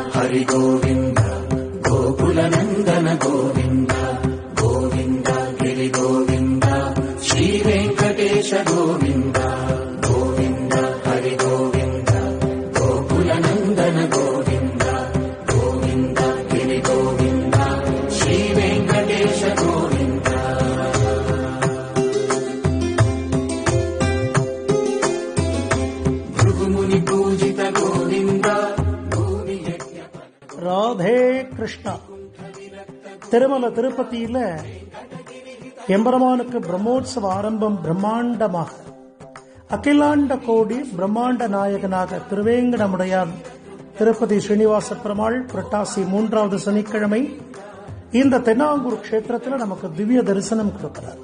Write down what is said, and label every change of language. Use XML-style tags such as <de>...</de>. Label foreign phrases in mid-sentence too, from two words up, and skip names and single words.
<sa>हरि गोविन्द गोकुलनन्दन गोविन्द गोविन्द गिरि गोविन्द श्री वेङ्कटेश गोविन्द गोविन्द हरि गोविन्द गोकुलनन्दन गोविन्द गोविन्द गिरि गोविन्द श्री वेङ्कटेश गोविन्द भृगुमुनि पूजित गोविन्द</sa> <ta>ராதே கிருஷ்ணா. திருமல திருப்பதியில எம்பெருமானுக்கு பிரம்மோற்சவ ஆரம்பம் பிரம்மாண்டமாக அகிலாண்ட கோடி பிரம்மாண்ட நாயகனாக திருவேங்கடமுடையான் திருப்பதி ஸ்ரீனிவாச பெருமாள் புரட்டாசி 3வது சனிக்கிழமை இந்த தென்னாங்கூர் கஷேத்திரத்தில் நமக்கு திவ்ய தரிசனம் கொடுக்கிறார்.</ta>